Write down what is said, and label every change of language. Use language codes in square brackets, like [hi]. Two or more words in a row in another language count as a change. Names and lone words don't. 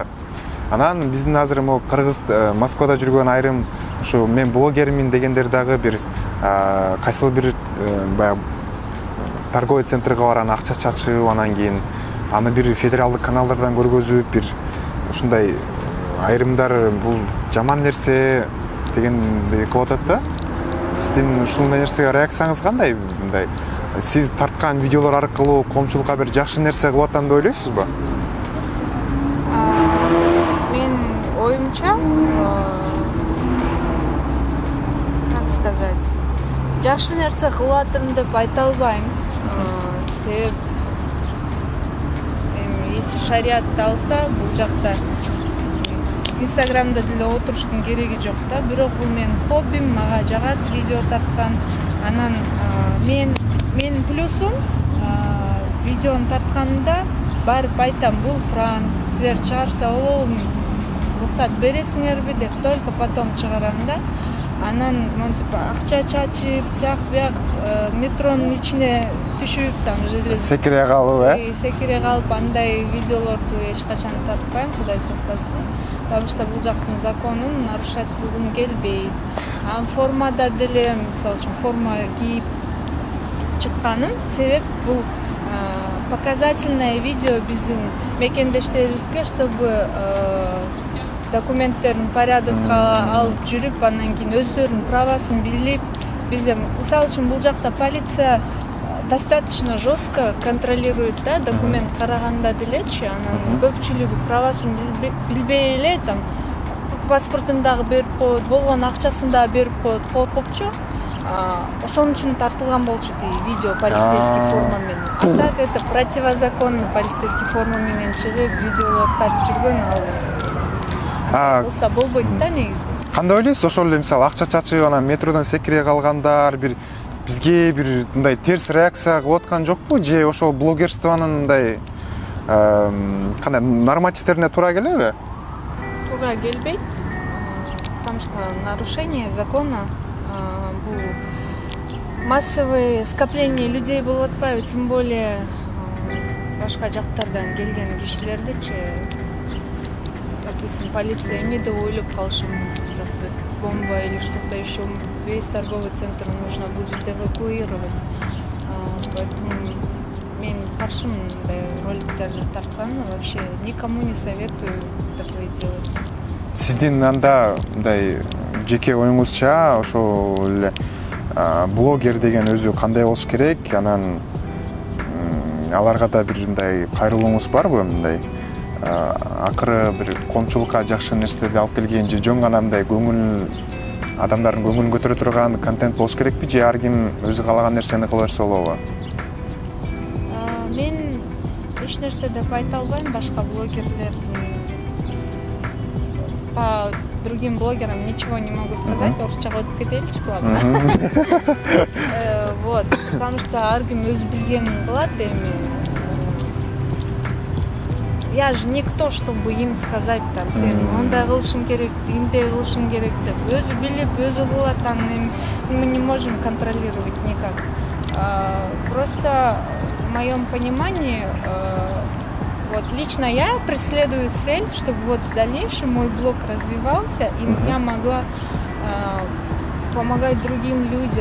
[ky] Анан биздин азыр Кыргыз Москвада жүргөн айрым ушу мен блогермин дегендер дагы бир кайсыл бир баягы [ru] торговый центрге [ky] баран акча чачып, анан кийин аны бир федералдык каналдардан көргөзүп, бир ушундай айрымдар бул жаман нерсе дегенди кылып атат да. Сиздин ушундай нерсеге реакцияңыз кандай? Мындай сиз тарткан видеолор аркылуу коомчулукка бир жакшы нерсе кылып атам деп ойлойсузбу? Мен оюмча, [ru] как сказать, [ky] жакшы нерсе кылып атам деп айта албайм. Себеп если шариатты алса, бул жакта Инстаграмда деле отуруштун кереги жок да. Бирок бул менин хоббим, мага жагат видео тарткан. Анан менин плюсум видеону тартканында барып айтам, бул пранк, силер чыгарса болобу, уруксат бересиңерби деп, [ru] только потом [ky] чыгарам да. Анан акча чачып, сяк бияк метронун ичине түшүп, там секире калып, секире калып андай видеолорду эч качан тарткайм, Кудай сактасын. [ru] Потому что [ky] бул жактын законун нарушать кылгым келбейт. Формада деле, мисалы үчүн, форма кийип чыкканым себеп бул [ru] показательное видео [ky] биздин мекендештерибизге, чтобы документтерин порядокко алып жүрүп, анан кийин өздөрүнүн правасын билип, биз мисалы үчүн бул жакта [ru] полиция достаточно жестко контролирует, [ky] да, документ караганда делечи, анан көпчүлүгү правасын билбей эле, там паспортун дагы берип коет, болгон акчасын дагы берип коет, коркупчу. Ошон үчүн тартылган болчу видео [ru] полицейский форма [ky] менен. [ru] А так это противозаконно полицейский форма [ky] менен чыгып видеолор тартып жүргөн ал. Кылса болбойт да негизи. Кандай ойлойсуз? Ошол эле мисалы акча чачып, анан метродон секире калгандар бир бизге бир мындай терс реакция кылып аткан жокпу? Же ошол блогерствонун мындай кандай нормативтерине туура келеби? Туура келбейт. [ru] Потому что нарушение закона, бул массовый скопление людей [ky] болуп атпайбы, [ru] тем более [ky] башка жактардан келген кишилердичи, [ru] допустим, [ky] полиция эме деп ойлоп калышы мүмкүн, [ru] бомба или что-то еще, весь торговый центр нужно будет эвакуировать. [ky] Поэтому мен каршымын мындай роликтерди тартканына, [ru] вообще никому не советую такое делать. [ky] Сиздин анда мындай жеке оюңузча ошол эле блогер деген өзү кандай болуш керек? Анан аларга да бир мындай кайрылууңуз барбы? Мындай акыры бир коомчулукка жакшы нерселерди алып келген, же жөн гана мындай көңүл адамдардын көңүлүн көтөрө турган контент болуш керекпи, же ар ким өзү каалаган нерсени кыла берсе болобу? Мен эч нерсе деп айта албайм, башка блогерлердин [ru] по другим блогерам ничего не могу сказать, [ky] орусчага өтүп кетеличи плавно. [ru] Вот, потому что [ky] ар ким өз билгенин кылат эми. [ru] Я же никто, чтобы им сказать, там, [ky] сен мындай кылышың керек, тигиндей кылышың керек деп. Өзү билип, өзү кылат, аны [ru] мы не можем контролировать никак. Просто в моем понимании, вот лично я преследую цель, чтобы вот в дальнейшем мой блог развивался, и я могла помогать другим людям.